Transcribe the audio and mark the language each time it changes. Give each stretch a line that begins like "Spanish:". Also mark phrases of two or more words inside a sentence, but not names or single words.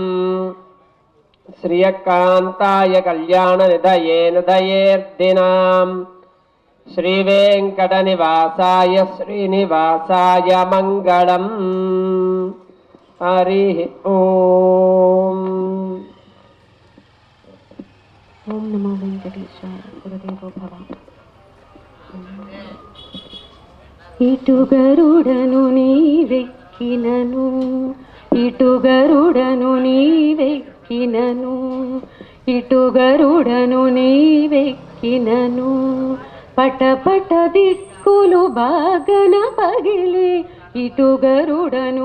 Sanskrit: श्रियकान्ताय कल्याणनिधये निधयेर्दिनाम् श्रीवेङ्कटनिवासाय श्रीनिवासाय मङ्गलम् हरिः ओम्। ओम नमो वेंकटेशाय गुरुदेवो भव।
Telugu: ఇటు గరుడను నీవెక్కినను ఇటు గరుడను నీవెక్కినను ఇటు గరుడను నీవెక్కినను పటపట దిక్కులు బాగన పగిలి ఇటు గరుడను